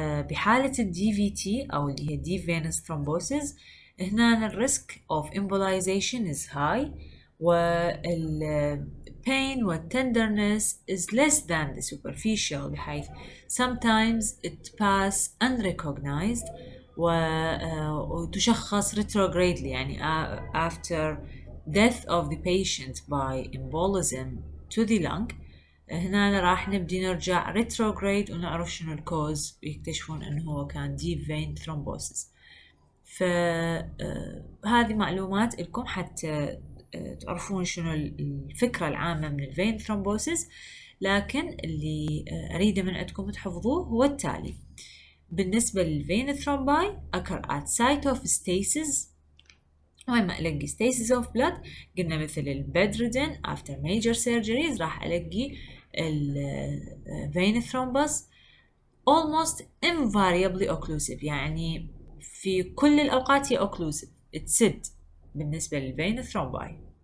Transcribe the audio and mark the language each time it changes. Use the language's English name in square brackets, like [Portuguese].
[English] بحالة ال DVT أو اللي هي deep venous thrombosis هنا ال risk of embolization is high وال pain و tenderness is less than the superficial, بحيث sometimes it pass unrecognized وتشخص retrogradely [Arabic] يعني after [English] death of the patient by embolism to the lung. [Arabic] هنا راح نبدي نرجع retrograde ونعرف شنو الكوز، يكتشفون انه هو كان deep vein thrombosis. فهذه معلومات لكم حتى تعرفون شنو الفكرة العامة من الفين ثرومبوسيس. لكن اللي أريده من عندكم تحفظوه هو التالي. بالنسبة للفين ثرومباي occur at site of stasis. وين ما ألاقي stasis of blood قلنا مثل البedridden after major surgeries راح ألاقي الفين thrombus [English] almost invariably occlusive، [Arabic] يعني في كل الأوقات هي occlusive تسد بالنسبة للفين ثرومباي.